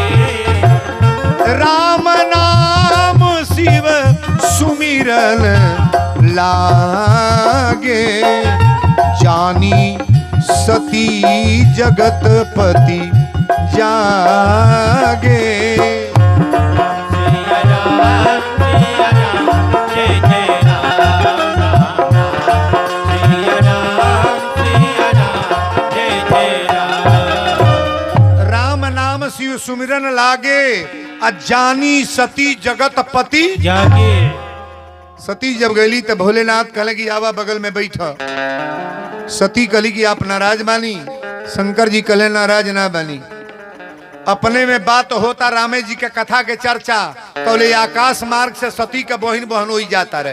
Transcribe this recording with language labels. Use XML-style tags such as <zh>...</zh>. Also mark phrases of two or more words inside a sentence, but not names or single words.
<awa>राम नाम शिव सुमिरन लागे, जानी सती जगतपति जागे। सिया राम जय जय राम राम सिया राम जय जय राम। राम नाम शिव सुमिरन लागे, अजानी सती जगतपति जागे।</awa> <bho>सती जब गईली तो भोलेनाथ कहले कि आवा बगल में बैठा। सती कहली कि आप नाराज बानी। शंकर जी कहले नाराज ना बानी। अपने में बात होता रामे जी के कथा के चर्चा, तो ले आकाश मार्ग से सती के बहन बहनोई जाता रहे।</bho>